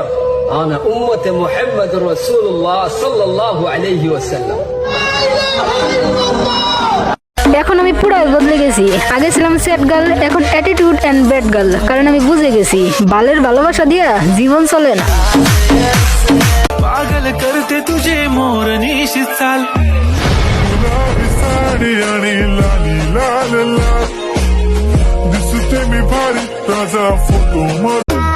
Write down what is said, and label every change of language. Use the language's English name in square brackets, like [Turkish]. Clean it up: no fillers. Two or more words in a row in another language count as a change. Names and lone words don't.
[Arabic] أنا أمة محمد رسول الله صلى الله عليه وسلم. [Bangla] এখন আমি পুরো বদলে গেছি। আগে ছিলাম [English] set girl, [Bangla] এখন [English] attitude and bad girl. [Bangla] কারণ আমি বুঝে গেছি বালের ভালোবাসা দিয়া জীবন চলে না। [Marathi] पागल करते तुझे मोरनी शिचाल साडी आणि लाली लाल लाल दिसते मी भारी ताजा फोटो